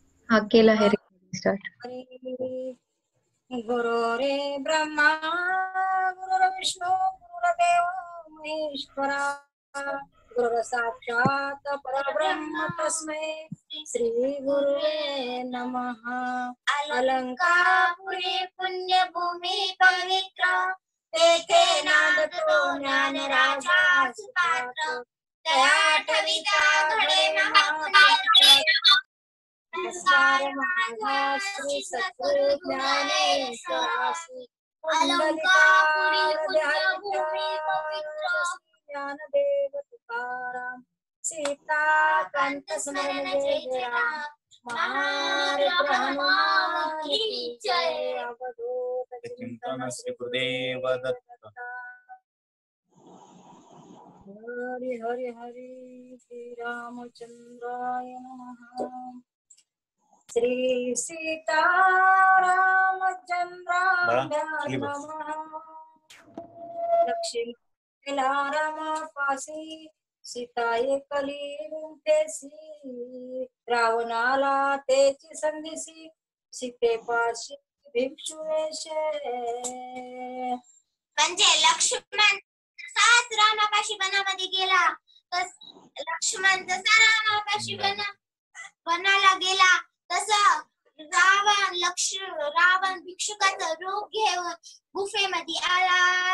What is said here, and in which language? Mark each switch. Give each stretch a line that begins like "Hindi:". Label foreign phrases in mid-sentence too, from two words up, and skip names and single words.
Marathi: हाँ केला है स्टार्ट।
Sanskrit: गुरुरे ब्रह्मा गुरुर्विष्णू गुरुर्देव महेश्वरा गुरु साक्षात परब्रह्म तस्मै श्री गुरुवे नमः।
Marathi: अलंकापुरी पुण्यभूमी पवित्र तेथे नांदतो ज्ञान राजा सुपात्र तया ठविता घडे महापुण्य नमस्कार माझा श्री सद्गुरु ज्ञानेश्वरासी अलंकार पुण्यभूमी पवित्र ज्ञानदेव तुकाराम सीता कांत स्मरण जय जय राम महाराज
Hindi: हनुमान की जय
Marathi: अवधूत चिंतन श्री गुरुदेव दत्त।
Sanskrit: हरि हरि हरि श्री रामचंद्राय नमः। श्री सीतारामचंद्राभ्यां नमः।
Marathi: लक्ष्मी रामापासी सीता एकली गुंतेसी रावणाला तेची संधीसी सीतेपाशी भिक्षुवेशे। म्हणजे लक्ष्मण तसाच रामापाशी वनामध्ये गेला तर लक्ष्मण जसा रामापाशी वनाला गेला तसा रावण भिक्षुकाचं रूप घेऊन गुफेमध्ये आला।